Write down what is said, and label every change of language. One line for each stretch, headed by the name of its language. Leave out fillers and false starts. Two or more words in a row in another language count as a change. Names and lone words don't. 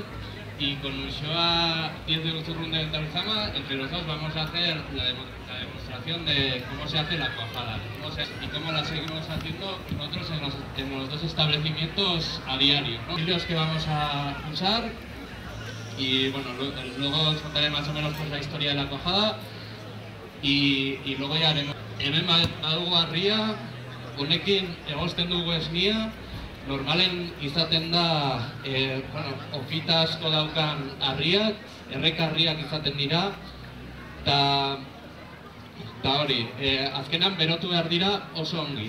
Spanish: y con Uxoa 10 de Utzurrun de Venta Luzama, entre los dos vamos a hacer la demostración de cómo se hace la cuajada y cómo la seguimos haciendo nosotros en los dos establecimientos a diario, ¿no? Los que vamos a usar y bueno, luego os contaré más o menos pues, la historia de la cuajada y luego ya haremos.
Basque: Hemen badugu harria, honekin egosten dugu esnia, normalen izaten da, ofita asko daukan harriak, errekarriak izaten dira, eta hori, azkenan berotu behar dira oso ongi.